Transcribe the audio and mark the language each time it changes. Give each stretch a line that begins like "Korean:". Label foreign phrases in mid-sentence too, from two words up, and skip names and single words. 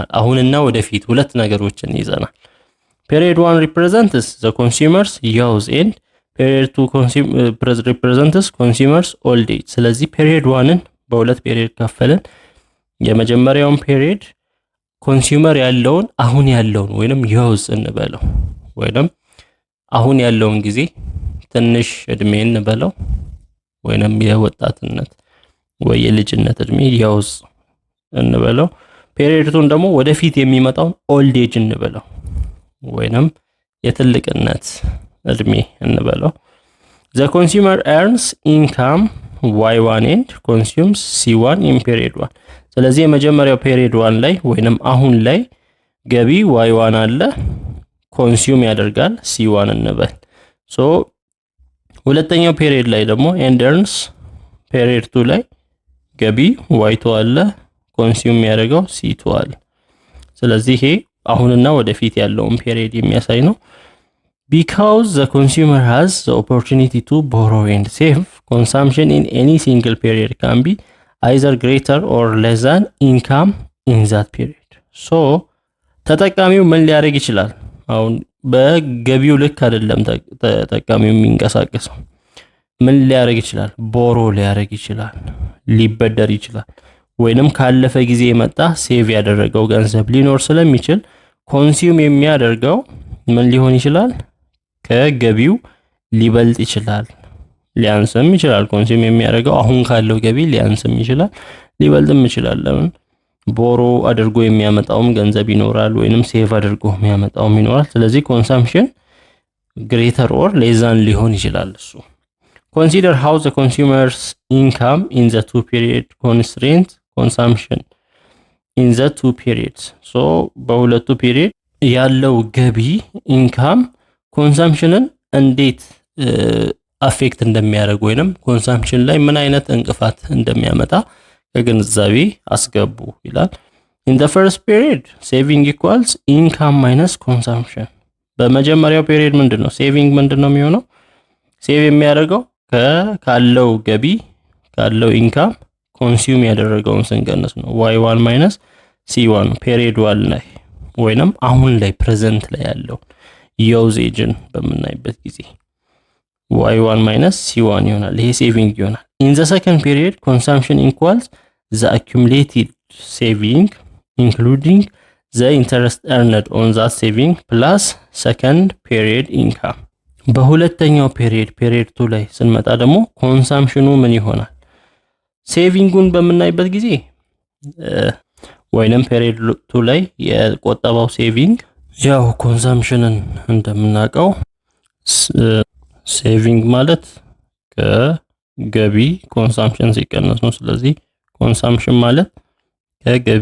Amharic: አሁንና ወደፊት ሁለት ነገሮችን ይዘናል።
English: period 1 represents the consumers use and period 2 represents consumers old age። ስለዚህ period
Amharic: 1ን በሁለት ፔሪድ ከፈልን። የመጀመሪያውን
English: period consumer
Amharic: ያለውን አሁን ያለውን ወይንም ዩዝ እንበለው ወይንም አሁን ያለውን ጊዜ ትንሽ እድሜ እንበለው ወይንም የወጣትነት ወይ የልጅነት እድሜ ዩዝ እንበለው። ፔሪድ 2ን ደግሞ ወደፊት የሚመጣው
English: old age
Amharic: እንበለው ወይንም የትልቅነት እድሜ እንበለው።
English: the consumer earns income y1 and consumes c1 in period 1።
Amharic: ስለዚህ የመጀመሪያው ፔሪድ 1 ላይ ወይንም አሁን ላይ ገቢ y1 አለ፣ ኮንሱም ያደርጋል c1 እንበል። ሶ ሁለተኛው ፔሪድ ላይ ደግሞ
English: and earns
Amharic: ፔሪድ 2 ላይ ገቢ y2 አለ፣ ኮንሱም ያደርገው c2 አለ። ስለዚህ ይሄ አሁንና ወደፊት ያለውን ፔሪድ የሚያሳይ ነው።
English: because the consumer has the opportunity to borrow and save, consumption in any single period can be either greater or less than income in that period። so
Amharic: ተጠቃሚው ምን ሊያደርግ ይችላል? አሁን በገቢው ልክ አይደለም ተጠቃሚው የሚንቀሳቀሰው። ምን ሊያደርግ ይችላል? ቦሮ ሊያደርግ ይችላል፣ ሊበደር ይችላል፣ ወይንም ካለፈ ጊዜ የመጣ ሴቭ ያደረገው ገንዘብ ሊኖር ስለሚችል ኮንሱም የሚያደርገው ምን ሊሆን ይችላል? ከገቢው ሊበልጥ ይችላል፣ ሊያንስም ይችላል። ኮንሱም የሚያደርገው አሁን ካለው ገቢ ሊያንስም ይችላል፣ ሊበልጥም ይችላል። ለምን? ቦሮ አድርጎ የሚያመጣውም ገንዘብ ይኖራል፣ ወይንም ሴቭ አድርጎ የሚያመጣውም ይኖራል። ስለዚህ
English: consumption greater or less than
Amharic: ሊሆን ይችላል እሱ።
English: consider how the consumer's income in the two period constraints consumption in the two periods።
Amharic: so በሁለቱ ፔሪድ ያለው ገቢ
English: income consumption
Amharic: እንዴት አፌክት እንደሚያደርግ ወይንም ኮንሰምፕሽን ላይ ምን አይነት እንቅፋት እንደሚያመጣ ከግንዛቤ አስገቡ ይላል።
English: in the first period saving equals income minus consumption።
Amharic: በመጀመሪያው ፔሪድ ምንድነው ሴቪንግ ምንድነው የሚሆነው? ሴቭ የሚያደርገው ካለው ገቢ ካለው
English: income consume
Amharic: ያደረገውን ስንቀንስ ነው።
English: y1 minus c1
Amharic: ፔሪድ 1 ላይ ወይንም አሁን ላይ ፕሬዘንት ላይ ያለው ዩዜጅን በምናይበት ጊዜ
English: y1 minus c1
Amharic: ይሆናል። ይሄ ሴቪንግ ይሆናል።
English: in the second period consumption equals the accumulated saving including the interest earned on that saving plus second period income።
Amharic: በሁለተኛው ፔሪድ 2 ላይ ስንመጣ ደግሞ ኮንሰምፕሽኑ ምን ይሆናል? ሴቪንጉን በምናይበት ጊዜ ወይንም ፔሪድ 2 ላይ የቆጠባው ሴቪንግ ያው ኮንሰምፕሽንን እንደምናውቀው ሴቪንግ ማለት ከገቢ ኮንሰምፕሽን ሲቀነስ ነው። ስለዚህ ኮንሰምፕሽን ማለት ከገቢ